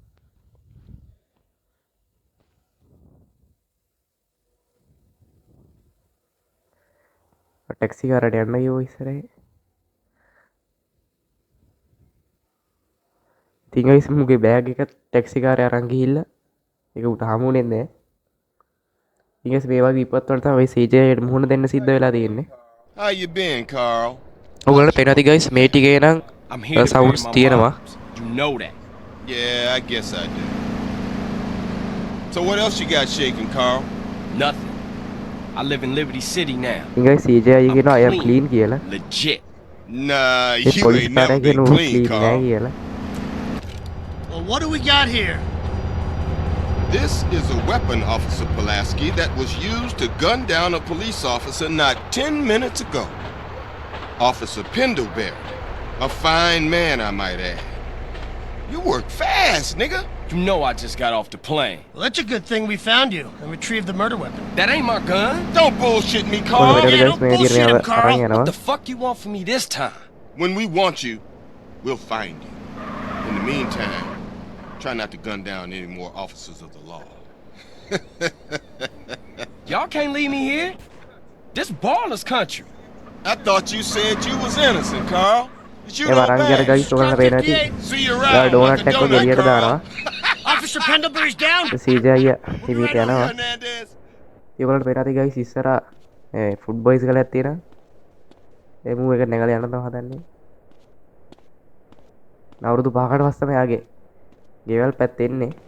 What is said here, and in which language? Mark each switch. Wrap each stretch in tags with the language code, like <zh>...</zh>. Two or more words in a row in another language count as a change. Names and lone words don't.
<si>ටැක්සි කාරට යන්න ගියෝ ඉස්සරහේ. ඉතින් ගයිස් මුගේ බෑග් එක ටැක්සි කාරේ අරන් ගිහිල්ලා ඒක උට හමුුනේ නැහැ. ඉතින් ගයිස් මේ වගේ විපත් වලට තමයි CJ මුහුණ දෙන්න සිද්ධ වෙලා තියෙන්නේ.</si> <en>How you been, Carl?</en> <si>ඔයගොල්ලන්ට පේනවා ඉතින් ගයිස් මේ ටිකේ නම්</si> <en>I'm here to pay</en> <si>සවුන්ඩ්ස්</si> <en>my</en> <si>තියෙනවා.</si> <en>moms. You know that. Yeah, I guess I do. So what else you got shaking, Carl? Nothing. I live in Liberty City now.</en> <si>ඉතින් ගයිස් CJ අයියා කියනවා</si> <en>I am clean</en> <si>කියලා.</si> <en>Legit. Nah,</en> <si>ඒ</si> <en>you</en> <si>පොලිස්</si> <en>ain't never</en> <si>කාරයා</si> <en>been</en> <si>කියනවා</si> <en>clean,</en> <si>clean නෑ</si> <en>Carl.</en> <si>කියලා.</si> <en>Well, what do we got here? This is a weapon, Officer Pulaski, that was used to gun down a police officer not 10 minutes ago. Officer Pendlebury. A fine man, I might add. You work fast, nigga. You know I just got off the plane. Well, that's a good thing we found you and retrieved the murder weapon. That ain't my gun. Don't bullshit me,</en> <si>කොහොමද</si> <en>Carl.</en> <si>ගයිස්</si> <en>don't</en> <si>මේ විදිහට</si> <en>bullshit him,</en> <si>මෙයාව</si> <en>Carl.</en> <si>අරන්</si> <en>What</en> <si>යනවා.</si> <en>the fuck you want from me this time? When we want you, we'll find you. In the meantime, try not to gun down any more officers of the law. Y'all can't leave me here. This baller's country. I thought you said you was innocent, Carl. But you</en> <si>ඒ</si> <en>don't</en> <si>වරන් ගියර</si> <en>bang.</en> <si>ගයිස් ඔයගොල්ලන්ට පේනවා ඇති.</si> <en>See you Oh,</en> <si>එයා</si> <en>around.</en> <si>ඩෝනට්</si> <en>Like a</en> <si>එකක්</si> <en>donut,</en> <si>එළියට</si> <en>Carl.</en> <si>දානවා.</si> <en>Officer Pendlebury's down.</en> <si>CJ අයියා ඉතින් යනවා. Hernandez. ඒගොල්ලන්ට පේනවා ඇති ගයිස් ඉස්සරහා ෆුඩ් බොයිස් ගලක් තියෙනවා. ඒ මූ එක නැගලා යන්න තමයි හදන්නේ. අවුරුදු 5කට පස්සේ මෙයාගේ ගෙවල් පැත්තේ එන්නේ.</si>